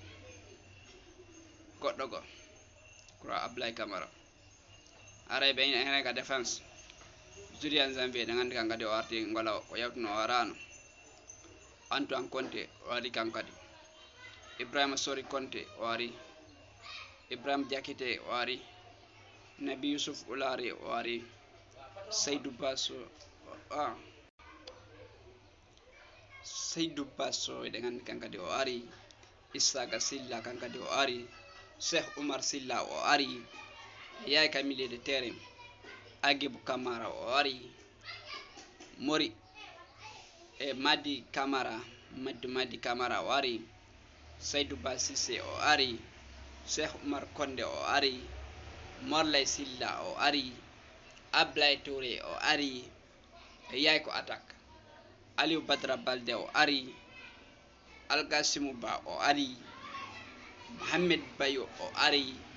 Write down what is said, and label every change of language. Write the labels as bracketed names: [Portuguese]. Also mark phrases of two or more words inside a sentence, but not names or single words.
[Fula] goɗɗo go kura Ablaye Camara aray ɓe ene ka défense Julian Janvier de gandi kankadi o arti ngola o yawtuno o arano Antoine Conte o ari kankadi Ibrahima Sori Conte o ari Ibrahim Diakité o ari Nabi Youssouf Oulari o ari Seydou Basso de gandi kankadi o ari Isaka Silla kankadi o ari Cheikh Oumar Silla o ari Yaya ka [French] milieu de terrain [Fula] Agibou Camara o ari Mori e Madi Camara o ari Seydou Ba Cissé o ari Cheikh Oumar Konde o ari Morley Sylla o ari Ablaye Touré o ari e yay ko attaque Aliou Badara Balde o ari Algassimou Ba o ari Mohamed Bayo o ari